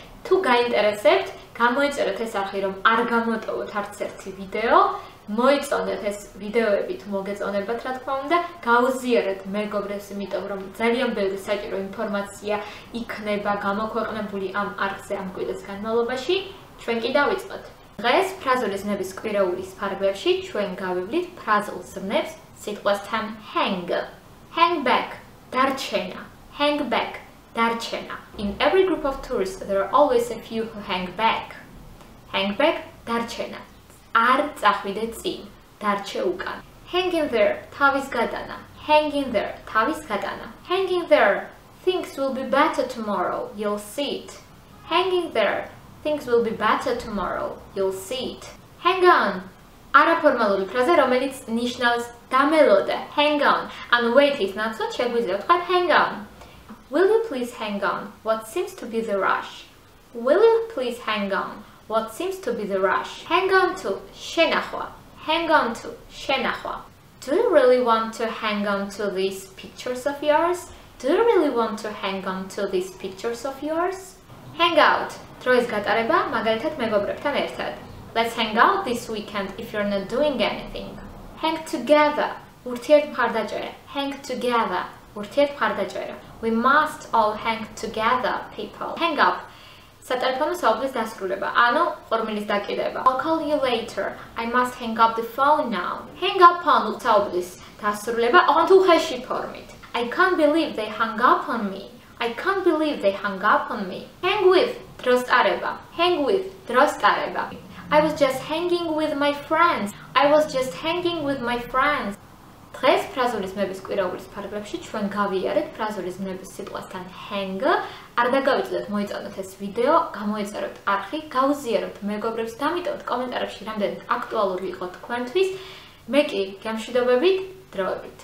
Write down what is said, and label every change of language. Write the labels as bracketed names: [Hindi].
[Georgian] თუ გაინტერესებთ, გამოიწერეთ ეს არხი, რომ არ გამოტოვოთ არც ერთი ვიდეო, მოიწონეთ ეს ვიდეოები თუ მოგეწონებათ, რა თქმა უნდა, გაუზიარეთ მეგობრებს, იმიტომ რომ ძალიან ბევრი საჭირო ინფორმაცია იქნება გამოქვეყნებული ამ არხზე ამ კვირის განმავლობაში. ჩვენ კი დავიწყოთ. დღეს ფრაზული ზმნების კვირეულის ფარგლებში ჩვენ გავივლით ფრაზულ ზმნებს სიტყვასთან hang. [English] Hang back, [Georgian] დარჩენა. [English] Hang back, დარჩენა. In every group of tourists there are always a few who hang back. Hang back, დარჩენა. [Georgian] არ წახვიდე წინ, დარჩე უკან. [English] Hang in there, [Georgian] თავის გადანა. [English] Hang in there, თავის გადანა. Hang in there, things will be better tomorrow, you'll see it. Hang in there, things will be better tomorrow, you'll see it. Hang on. [Georgian] არაფორმალური ფრაზა, რომელიც ნიშნავს დამელოდე. [English] Hang on. [Georgian] ანუ wait-ის ნაცვლად შეგვიძლია ვთქვათ [English] hang on. Will you please hang on? What seems to be the rush? Will you please hang on? What seems to be the rush? Hang on to [Georgian] შენახვა. [English] Hang on to შენახვა. Do you really want to hang on to these pictures of yours? Do you really want to hang on to these pictures of yours? Hang out. [Georgian] დროის გატარება მაგალითად მეგობრებთან ერთად. [English] Let's hang out this weekend if you're not doing anything. Hang together. [Georgian] ურთიერთმხარდაჭერა. [English] Hang together. [Georgian] ურთიერთმხარდაჭერა. [English] We must all hang together, people. Hang up. [Georgian] სატელეფონო საუბრის დასრულება, ანუ ფორმულის დაკიდება. [English] I'll call you later. I must hang up the phone now. Hang up on [Georgian] საუბრის დასრულება, ოღონდ უხეში ფორმით. [English] I can't believe they hung up on me. I can't believe they hung up on me. Hang with [Georgian] დროს ტარება. [English] Hang with დროს ტარება. I was just hanging with my friends. I was just hanging with my friends. [Georgian] დღეს ფრაზული ზმნების კვირეულის ფარგლებში ჩვენ გავიარეთ ფრაზული ზმნების სიტყვასთან hang. არ დაგავიწყდეთ, მოიწონოთ ეს ვიდეო, გამოიწეროთ არხი, გაუზიაროთ მეგობრებს, დამიტოვოთ კომენტარებში რამდენად აქტუალური იყო თქვენთვის. მე კი გემშვიდობებით, დროებით.